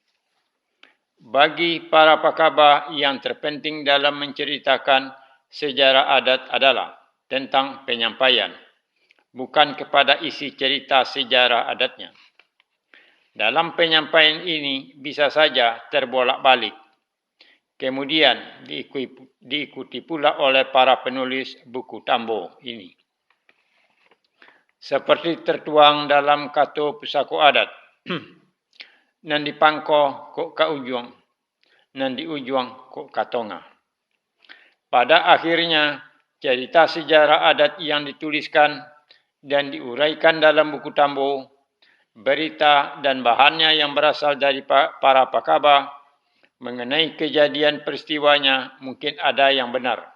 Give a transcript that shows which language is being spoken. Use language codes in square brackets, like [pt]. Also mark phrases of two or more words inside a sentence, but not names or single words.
[id] Bagi para Pakaba yang terpenting dalam menceritakan sejarah adat adalah tentang penyampaian, bukan kepada isi cerita sejarah adatnya. Dalam penyampaian ini bisa saja terbolak-balik, kemudian diikuti pula oleh para penulis buku Tambo ini. Seperti tertuang dalam Kato Pesako adat, [min] nan di pangko kok ka ujung, nan di ujung kok ka tonga. [id] Pada akhirnya, cerita sejarah adat yang dituliskan dan diuraikan dalam buku Tambo, berita dan bahannya yang berasal dari para Pakaba mengenai kejadian peristiwanya mungkin ada yang benar.